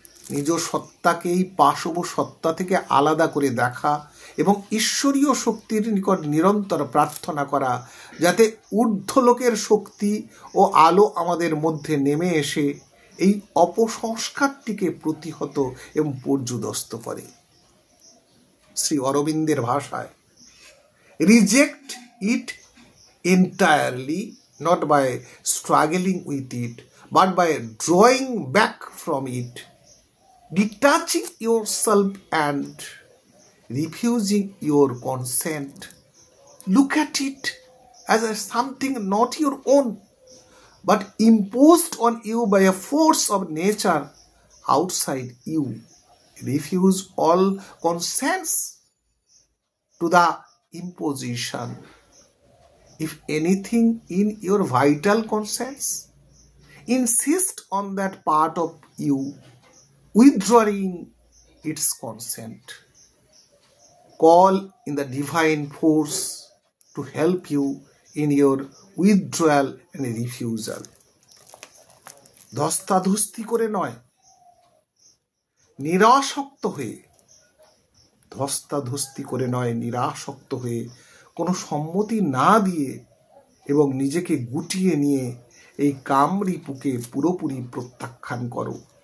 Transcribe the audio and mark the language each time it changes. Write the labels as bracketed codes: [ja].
[bn] নিজ সত্তাকেই পাশব সত্তা থেকে আলাদা করে দেখা এবং ঈশ্বরীয় শক্তির নিকট নিরন্তর প্রার্থনা করা, যাতে ঊর্ধ্বলোকের শক্তি ও আলো আমাদের মধ্যে নেমে এসে এই অপসংস্কারটিকে প্রতিহত এবং পর্যুদস্ত করে। শ্রী অরবিন্দের ভাষায়, [en] Reject it entirely, not by struggling with it, but by drawing back from it, detaching yourself and refusing your consent. Look at it as something not your own, but imposed on you by a force of nature outside you. Refuse all consents to the imposition. If anything in your vital conscience, insist on that part of you withdrawing its consent. Call in the divine force to help you in your withdrawal and refusal. [bn] ধস্তাধস্তি করে নয়, নিরাসক্ত হয়ে, ধস্তাধস্তি করে নয়, নিরাসক্ত হয়ে, কোনো সম্মতি না দিয়ে এবং নিজেকে গুটিয়ে নিয়ে এই কামরিপুকে পুরোপুরি প্রত্যাখ্যান করো।